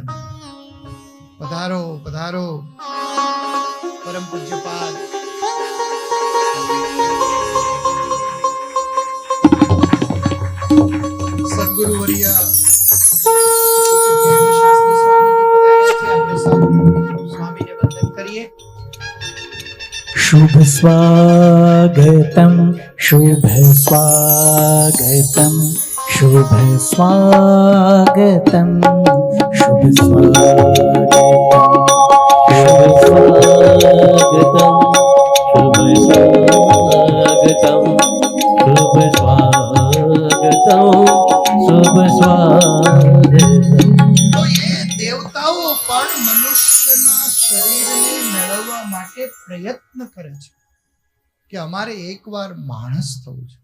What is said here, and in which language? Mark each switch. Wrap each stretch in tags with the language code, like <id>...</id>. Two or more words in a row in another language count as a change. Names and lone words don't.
<gu>પધારો પધારો પરમ પૂજ્યપાદ સદગુરુ વર્યા શાસ્ત્રી સ્વામીને વંદન કરીએ. શુભ સ્વાગતમ શુભ સ્વાગતમ શુભ સ્વાગતમ શુભ સ્વાગતમ શુભ સ્વાગતમ, શુભ સ્વાગતમ, શુભ સ્વાગતમ, શુભ સ્વાગતમ. તો એ દેવતાઓ પણ મનુષ્યના શરીરને મેળવવા માટે પ્રયત્ન કરે છે કે અમારે એકવાર માણસ થવું છે.</gu>